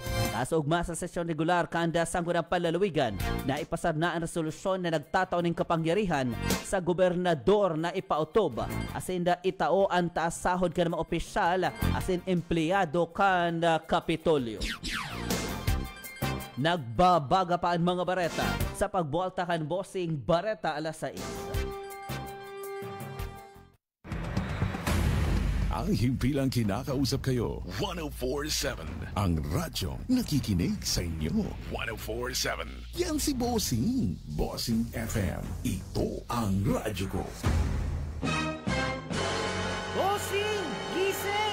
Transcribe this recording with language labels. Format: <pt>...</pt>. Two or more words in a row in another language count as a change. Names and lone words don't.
<bik>Nasa ugma sa sesyon regular, kanda sa Sangguniang Panlalawigan na ipasar na ang resolusyon na nagtataon ng kapangyarihan sa gobernador na ipautob asin da itao ang taas sahod ka ng mga opisyal asin empleyado kan Kapitolyo. Nagbabaga pa ang mga bareta sa pagbualta kan Bossing Bareta alas 6.</bik> <tl>Ang himpilang kinakausap kayo, 104.7. Ang radyo nakikinig sa inyo, 104.7. Yan si Bossing. Bossing FM. Ito ang radyo ko. Bossing! Gising!</tl>